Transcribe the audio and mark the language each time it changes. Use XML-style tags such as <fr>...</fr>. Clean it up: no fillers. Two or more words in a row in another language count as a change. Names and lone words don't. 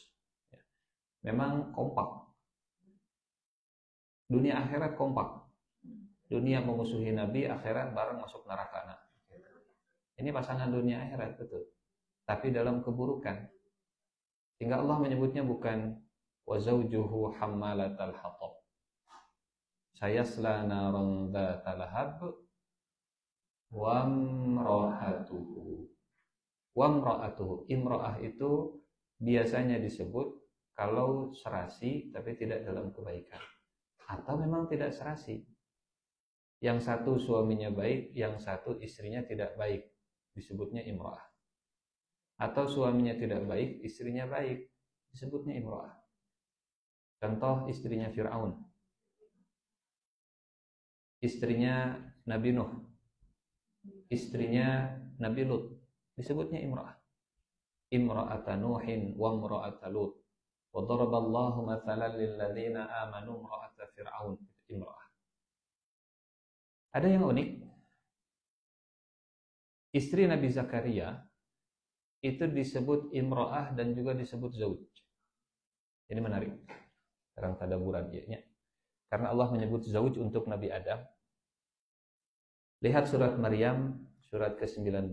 <id>Memang kompak. Dunia akhirat kompak. Dunia memusuhi Nabi, akhirat bareng masuk neraka. Nah, ini pasangan dunia akhirat betul. Tapi dalam keburukan. Sehingga Allah menyebutnya bukan</id> <ar>وزوجه حمالة الحطب. سيصلى نارا ذات لهب وامرأته. وامرأته.</ar> <id>Imra'ah itu biasanya disebut kalau serasi tapi tidak dalam kebaikan. Atau memang tidak serasi. Yang satu suaminya baik, yang satu istrinya tidak baik. Disebutnya imro'ah. Atau suaminya tidak baik, istrinya baik. Disebutnya imro'ah. Contoh istrinya Fir'aun. Istrinya Nabi Nuh. Istrinya Nabi Lut. Disebutnya imro'ah.</id> <ar>امرأة نوح وامرأة لوط. وضرب الله مثلا للذين آمنوا امرأة فرعون.</ar> <id>Imro'ah. Ada yang unik. Istri Nabi Zakaria itu disebut imro'ah dan juga disebut zauj. Ini menarik. Sekarang tadaburan ya. Karena Allah menyebut zauj untuk Nabi Adam. Lihat surat Maryam, surat ke-19.</id>